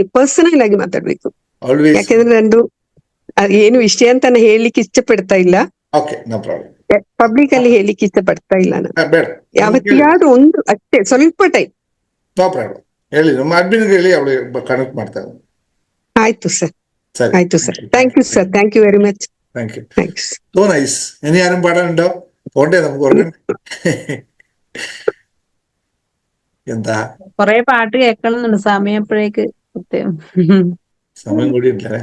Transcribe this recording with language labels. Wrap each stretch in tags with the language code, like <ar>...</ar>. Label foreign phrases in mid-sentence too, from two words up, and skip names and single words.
<kn>ಪರ್ಸನಲ್ ಆಗಿ ಮಾತಾಡ್ಬೇಕು, ಯಾಕಂದ್ರೆ ನಂದು ಏನು ವಿಷಯ ಅಂತ ನಾನು ಹೇಳಲಿಕ್ಕೆ ಇಷ್ಟಪಡ್ತಾ ಇಲ್ಲ. ಪಬ್ಲಿಕ್ ಅಲ್ಲಿ ಹೇಳಲಿಕ್ಕೆ ಇಷ್ಟಪಡ್ತಾ ಇಲ್ಲ ನಾನು. ಯಾವತ್ತಿಗಾದ್ರೂ ಒಂದು ಅಷ್ಟೇ ಸ್ವಲ್ಪ ಟೈಮ್. ಹೇಳಿ, ನಮ್ಮ ಅಡ್ಮಿನ್ಗೆ ಹೇಳಿ, ಅವಳು ಕನೆಕ್ಟ್ ಮಾಡ್ತಾರೆ. ಆಯ್ತು ಸರ್,</kn> <en>ആയിട്ടു സർ. thank you sir, thank you very much.</en> <ml>താങ്ക്സ്.</ml> <en>so nice.</en> <ml>ഇനി ആരും പാടാനുണ്ടോ? പോണ്ടേ നമുക്ക് ഉറങ്ങണ്ടേ? എന്താ കൊറേ പാട്ട് കേൾക്കണമെന്നുണ്ട്, സമയം എപ്പോഴേക്ക് സമയം കൂടി ഉണ്ടല്ലേ?</ml>